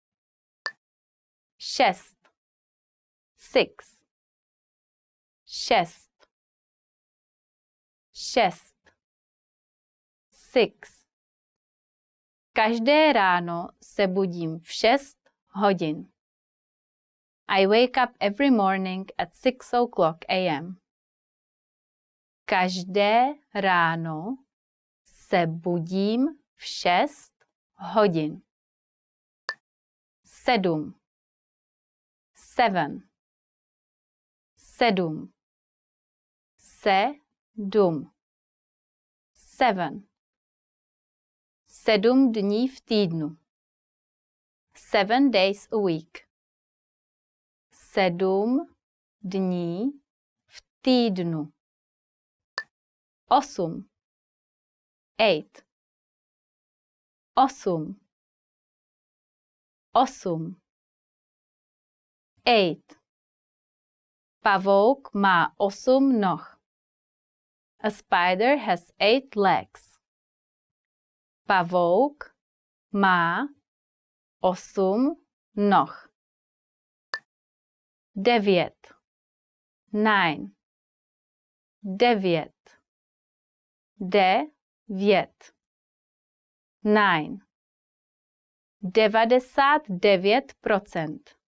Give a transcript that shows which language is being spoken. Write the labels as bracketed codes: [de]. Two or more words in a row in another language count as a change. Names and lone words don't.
[cs] 6. 6. 6. 6. 6. Každé ráno se budím v 6 hodin. [en] I wake up every morning at 6 o'clock a.m. [cs] Každé ráno se budím v 6 hodin. 7. 7. 7. 7. 7. 7 dní v týdnu. [en] 7 days a week. [cs] 7 dní v týdnu. 8. 8. 8. 8. 8. Pavouk má 8 noh. [en] A spider has 8 legs. [cs] Pavouk má 8 noh. 9. 9. 9. 9. 9. 99%.